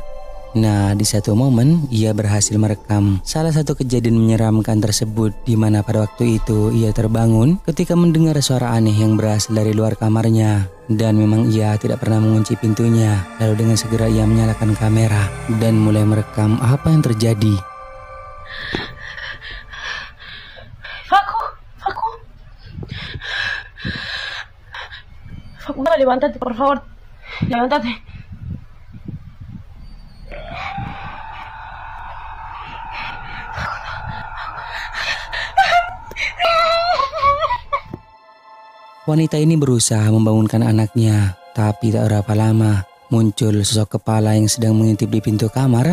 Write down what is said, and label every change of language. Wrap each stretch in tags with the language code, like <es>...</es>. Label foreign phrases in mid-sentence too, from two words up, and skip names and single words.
<id>Nah, di satu momen ia berhasil merekam salah satu kejadian menyeramkan tersebut, di mana pada waktu itu ia terbangun ketika mendengar suara aneh yang berasal dari luar kamarnya. Dan memang ia tidak pernah mengunci pintunya. Lalu dengan segera ia menyalakan kamera dan mulai merekam apa yang terjadi.</id> <es>Facu, levántate, por favor. Levántate.</es> <id>Wanita ini berusaha membangunkan anaknya, tapi tak berapa lama muncul sosok kepala yang sedang mengintip di pintu kamar.</id>